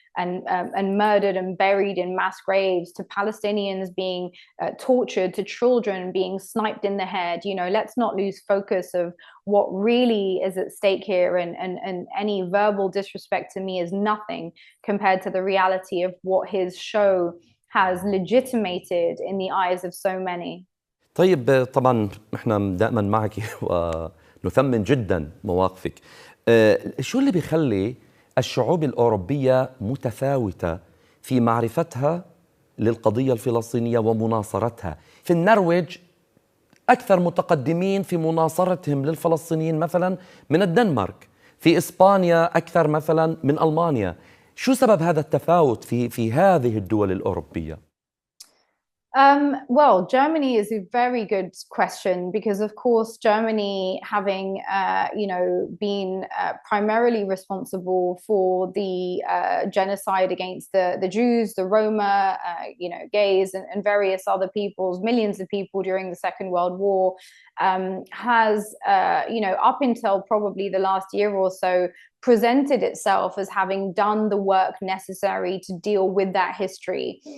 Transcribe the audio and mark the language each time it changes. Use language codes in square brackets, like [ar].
[en] and murdered and buried in mass graves, to Palestinians being tortured, to children being sniped in the head. Let's not lose focus of what really is at stake here, and any verbal disrespect to me is nothing compared to the reality of what his show has legitimated in the eyes of so many. [ar] طيب، طبعا احنا دائما معك ونثمن جدا مواقفك. شو اللي بيخلي الشعوب الأوروبية متفاوتة في معرفتها للقضية الفلسطينية ومناصرتها؟ في النرويج أكثر متقدمين في مناصرتهم للفلسطينيين مثلا من الدنمارك، في إسبانيا أكثر مثلا من ألمانيا. شو سبب هذا التفاوت في هذه الدول الأوروبية؟ [en] Well, Germany is a very good question because, of course, Germany having, been primarily responsible for the genocide against the Jews, the Roma, gays, and various other peoples, millions of people during the Second World War, has, up until probably the last year or so, presented itself as having done the work necessary to deal with that history.